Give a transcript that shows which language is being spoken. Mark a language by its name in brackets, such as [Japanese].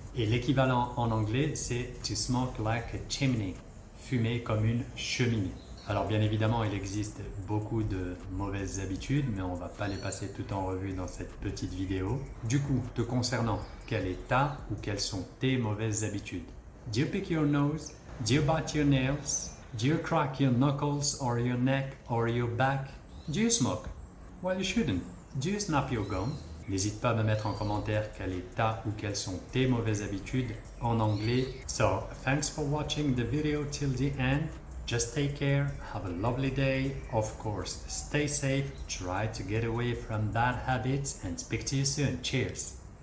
[French] Et l'équivalent en anglais, c'est [English] to smoke like a chimney, [French] fumer comme une cheminée. Alors bien évidemment, il existe beaucoup de mauvaises habitudes, mais on ne va pas les passer tout en revue dans cette petite vidéo. Du coup, te concernant, quelle est ta ou quelles sont tes mauvaises habitudes? [English] Do you pick your nose? Do you bite your nails? Do you crack your knuckles or your neck or your back? Do you smoke? Well, you shouldn't. Do you snap your gum? [French] N'hésite pas à me mettre en commentaire quelle est ta ou quelles sont tes mauvaises habitudes en anglais. [English] So, thanks for watching the video till the end. Just take care, have a lovely day. Of course, stay safe, try to get away from bad habits and speak to you soon. Cheers!